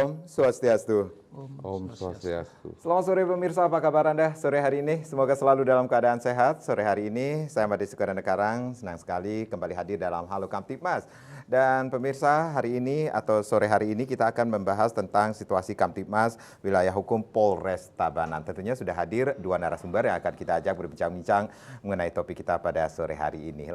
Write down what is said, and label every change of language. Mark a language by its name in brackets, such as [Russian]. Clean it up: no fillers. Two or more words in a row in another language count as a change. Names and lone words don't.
[Indonesian] Swastiastu. Om Swastiastu. Selamat sore pemirsa, apa kabar Anda sore hari ini? Semoga selalu dalam keadaan sehat. Sore hari ini saya Made Sukaranda Karang, senang sekali kembali hadir dalam Halo Kamtibmas. Dan pemirsa, hari ini atau sore hari ini kita akan membahas tentang situasi Kamtibmas wilayah hukum Polres Tabanan. Tentunya sudah hadir dua narasumber yang akan kita ajak berbincang-bincang mengenai topik kita pada sore hari ini.